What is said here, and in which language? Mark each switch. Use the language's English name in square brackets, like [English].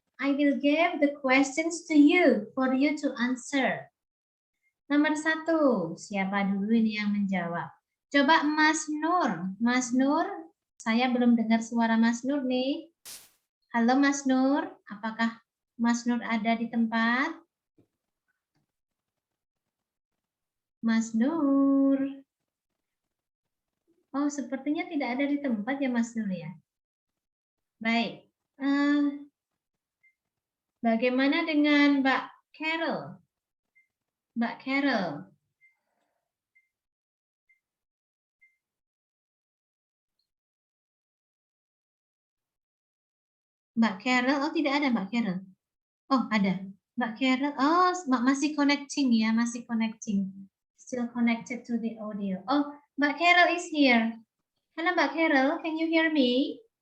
[English] I will give the questions to you for you to answer. [Indonesian] Nomor 1, siapa dulu ini yang menjawab? Coba Mas Nur. Mas Nur, saya belum dengar suara Mas Nur nih. Halo Mas Nur, apakah Mas Nur ada di tempat? Mas Nur. Oh, sepertinya tidak ada di tempat ya Mas Nur ya. Baik. Bagaimana dengan Mbak Carol? Mbak Carol. Mbak Carol, oh tidak ada Mbak Carol. Oh ada. Mbak Carol, oh masih connecting ya, masih connecting. [English] Still connected to the audio. Oh, Mbak Carol is here. Halo Mbak Carol, can you hear me?